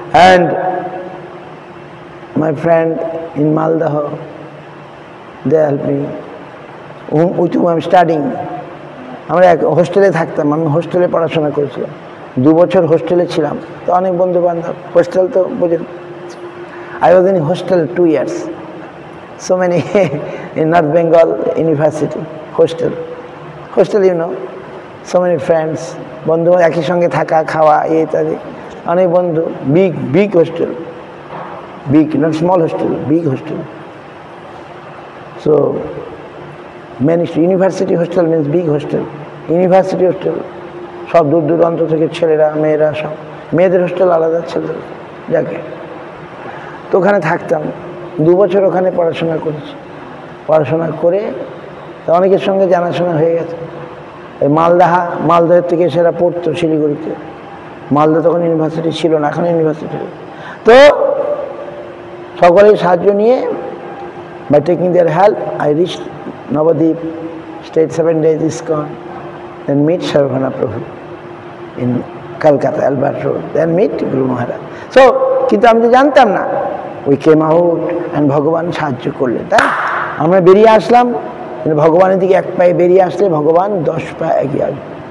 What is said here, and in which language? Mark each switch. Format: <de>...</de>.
<en>And my friend in Maldah, they helped me, with whom I'm studying.</en> <bn>আমরা এক হোস্টেলে থাকতাম, আমি হোস্টেলে পড়াশোনা করেছিলাম, 2 বছর হোস্টেলে ছিলাম। তো অনেক বন্ধু বান্ধব, হোস্টেল তো বোঝেন।</bn> <en>I was in hostel 2 years. So many in North Bengal University, hostel, you know, so many friends,</en> <bn>বন্ধু একই সঙ্গে থাকা খাওয়া ইত্যাদি, অনেক বন্ধু,</bn> <en>big hostel, big, not small hostel, big hostel. So many university hostel</en> <bn>means big hostel, university hostel, সব দূর দূরান্ত থেকে ছেলেরা মেয়েরা সব, মেয়েদের হোস্টেল আলাদা, ছেলেদের যাকে। তো ওখানে থাকতাম, 2 বছর ওখানে পড়াশোনা করেছি। পড়াশোনা করে তো অনেকের সঙ্গে জানাশোনা হয়ে গেছে। এই মালদাহের থেকে সেরা পড়তো শিলিগুড়িতে, মালদা তখন ইউনিভার্সিটি ছিল না, এখন ইউনিভার্সিটি। তো সকলের সাহায্য নিয়ে,</bn> <en>By taking their help, I reach Nabadwip, stayed 7 days ISKCON, then meet Sarvabhauma Prabhu in Calcutta, Albert Road, then meet Guru Maharaj.</en> <bn>So, কিন্তু আমি তো জানতাম না,</bn> <en>we came out</en> <bn>and ভগবান সাহায্য করলেন, তাই আমরা বেরিয়ে আসলাম। কিন্তু ভগবানের দিকে 1 পায়ে বেরিয়ে আসলে ভগবান 10 পা এগিয়ে আসবে।</bn>